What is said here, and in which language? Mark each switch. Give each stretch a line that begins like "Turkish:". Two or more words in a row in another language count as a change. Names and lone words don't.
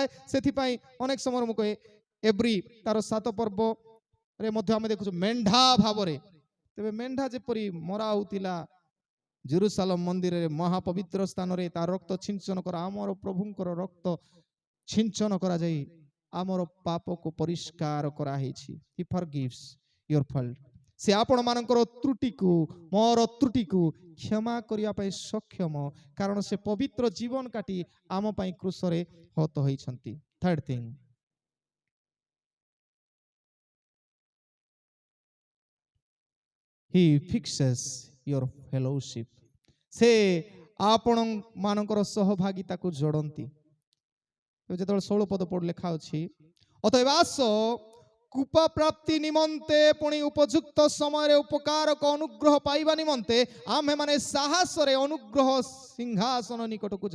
Odia: ସେଥିପାଇଁ ଅନେକ ସମୟରେ ମୁଁ କହେ ଏବ୍ରି ତାର 7 ପର୍ବରେ ମଧ୍ୟ ଆମେ ଦେଖୁଛୁ ମେଣ୍ଢା ଭାବରେ। ତେବେ ମେଣ୍ଢା ଯେପରି ମରା ହଉଥିଲା ଜେରୁସାଲେମ ମନ୍ଦିରରେ ମହାପବିତ୍ର ସ୍ଥାନରେ ତା ରକ୍ତ ଛିଞ୍ଚନ କରା, ଆମର ପ୍ରଭୁଙ୍କର ରକ୍ତ ଛିଞ୍ଚନ କରାଯାଇ ଆମର ପାପକୁ ପରିଷ୍କାର କରାହେଇଛି।
English: He forgives your fault।
Odia: ସେ ଆପଣ ମାନଙ୍କର ତ୍ରୁଟିକୁ, ମୋର ତ୍ରୁଟିକୁ କ୍ଷମା କରିବା ପାଇଁ ସକ୍ଷମ, କାରଣ ସେ ପବିତ୍ର ଜୀବନ କାଟି ଆମ ପାଇଁ କ୍ରୁଶରେ ହତ ହୋଇଛନ୍ତି।
English: third thing, He fixes your fellowship।
Odia: ସେ ଆପଣ ମାନଙ୍କର ସହଭାଗିତାକୁ ଯୋଡ଼ନ୍ତି। ଯେତେବେଳେ 16 ପଦ ପଢ଼ ଲେଖା ଅଛି, ଅତଏବ ଆସ କୃପା ପ୍ରାପ୍ତି ନିମନ୍ତେ ପୁଣି ଉପଯୁକ୍ତ ସମୟରେ ଉପକାରକ ଅନୁଗ୍ରହ ପାଇବା ନିମନ୍ତେ ଆମେ ମାନେ ସାହସରେ ଅନୁଗ୍ରହ ସିଂହାସନ ନିକଟକୁ ଯାଉ।